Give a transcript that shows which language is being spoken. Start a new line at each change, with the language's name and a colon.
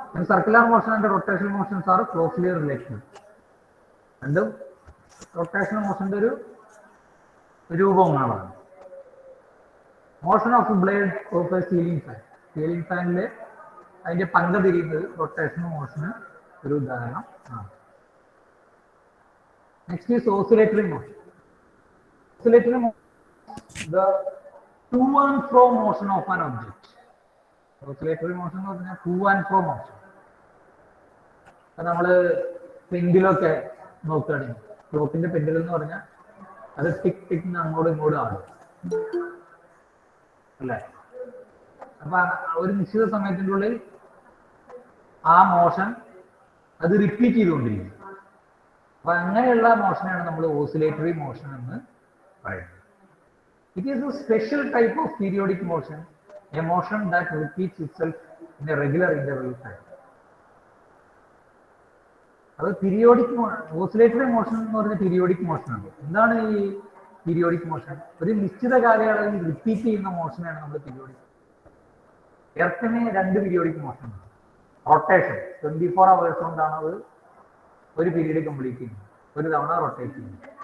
English: Circular motion and rotational motions are closely related.
Malayalam: രണ്ടും rotational മോഷന്റെ ഒരു രൂപങ്ങളാണ്.
English: Motion of blade of a ceiling fan.
Malayalam: Ceiling ഫാനില് അതിന്റെ പങ്ക തിരിയുന്നത് rotational മോഷന് ഒരു ഉദാഹരണം ആണ്.
English: Next is oscillatory motion. Oscillatory motion the to and fro motion of an object.
Malayalam: Oscillatory motion എന്ന് പറഞ്ഞാൽ
English: to and fro motion.
Malayalam: നമ്മള് പെൻഡിലൊക്കെ നോക്കുകയാണെങ്കിൽ ക്ലോക്കിന്റെ പെൻഡിൽ എന്ന് പറഞ്ഞാൽ അത് ടിക് ടിക് അങ്ങോട്ടും ഇങ്ങോട്ടും ആടും അല്ലേ. അപ്പൊ ഒരു നിശ്ചിത സമയത്തിൻ്റെ ഉള്ളിൽ ആ മോഷൻ അത് റിപ്പീറ്റ് ചെയ്തുകൊണ്ടിരിക്കും. അപ്പൊ അങ്ങനെയുള്ള മോഷനാണ് നമ്മൾ ഓസിലേറ്ററി മോഷൻ എന്ന് പറയുന്നത്.
English: It is a special type of periodic motion, a motion that repeats itself in a regular interval time.
Malayalam: അത് പീരിയോഡിക് ഓസിലേറ്ററി മോഷൻ എന്ന് പറഞ്ഞ പീരിയോഡിക് മോഷനാണ്. എന്താണ് ഈ പീരിയോഡിക് മോഷൻ? ഒരു നിശ്ചിത കാലയളവിൽ റിപ്പീറ്റ് ചെയ്യുന്ന മോഷനാണ് നമ്മൾ പീരിയോഡിക്. എർത്തിന് രണ്ട് പീരിയോഡിക് മോഷൻ ഉണ്ട്. റൊട്ടേഷൻ 24 hours കൊണ്ടാണ് അത് ഒരു പീരീഡ് കംപ്ലീറ്റ് ചെയ്യുന്നത്, ഒരു തവണ റൊട്ടേറ്റ് ചെയ്യുന്നത്.